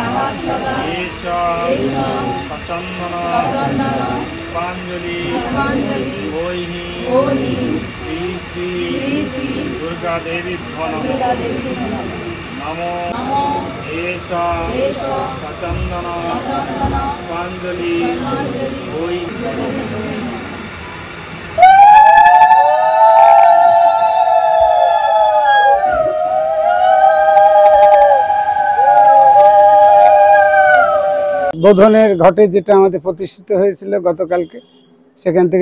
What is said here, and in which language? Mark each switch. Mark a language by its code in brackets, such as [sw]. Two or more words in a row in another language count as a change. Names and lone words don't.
[sa] सचंदन पुष्पांजलि श्री श्री दुर्गा देवी नमो सचंदन पुष्पांजलि [bn] বোধনের ঘটে যেটা আমাদের প্রতিষ্ঠিত হয়েছিল গতকালকে, সেখান থেকে